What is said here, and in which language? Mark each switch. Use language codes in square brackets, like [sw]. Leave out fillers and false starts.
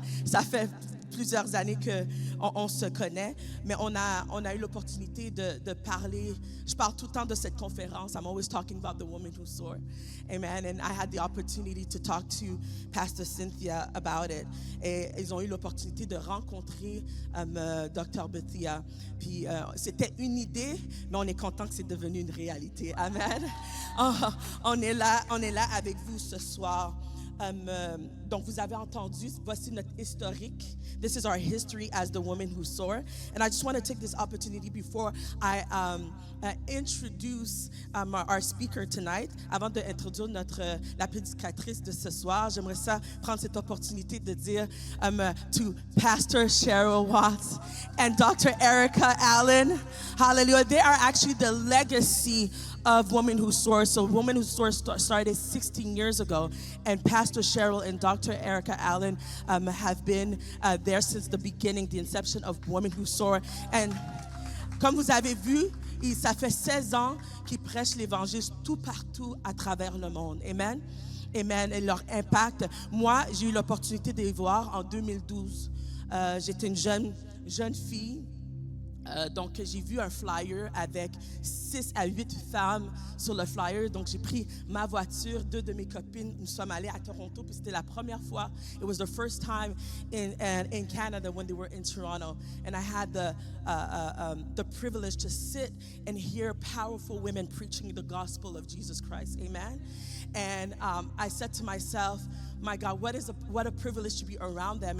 [fr] Ça fait plusieurs années qu'on se connaît, mais on a eu l'opportunité de parler. Je parle tout le temps de cette conférence. [en] I'm always talking about the woman who soar. Amen. And I had the opportunity to talk to Pastor Cynthia about it. [fr] Et ils ont eu l'opportunité de rencontrer Dr. Bethia. Puis c'était une idée, mais on est content que c'est devenu une réalité. Amen. On est là avec vous ce soir. Donc, vous avez entendu, voici notre historique. [en] This is our history as the women who soar. And I just want to take this opportunity before I introduce our speaker tonight. [fr] Avant d'introduire la prédicatrice de ce soir, j'aimerais prendre cette opportunité de dire to Pastor Cheryl Watts and Dr. [en] Erica Allen. Hallelujah. They are actually the legacy of Women Who Soar. So Women Who Soar started 16 years ago, and Pastor Cheryl and Dr. Erica Allen have been there since the beginning, the inception of Women Who Soar. [fr] And comme vous avez vu, ça fait 16 ans qu'ils prêchent l'Évangile tout partout à travers le monde. Amen. Amen. Et leur impact. Moi, j'ai eu l'opportunité de les voir en 2012. J'étais une jeune fille. Donc, j'ai vu un flyer avec 6 à 8 femmes sur le flyer. Donc, j'ai pris ma voiture, 2 de mes copines. Nous sommes allés à Toronto, puis c'était la première fois. [en] It was the first time in Canada when they were in Toronto. And I had the privilege to sit and hear powerful women preaching the gospel of Jesus Christ. Amen. And I said to myself, my God, what a privilege to be around them.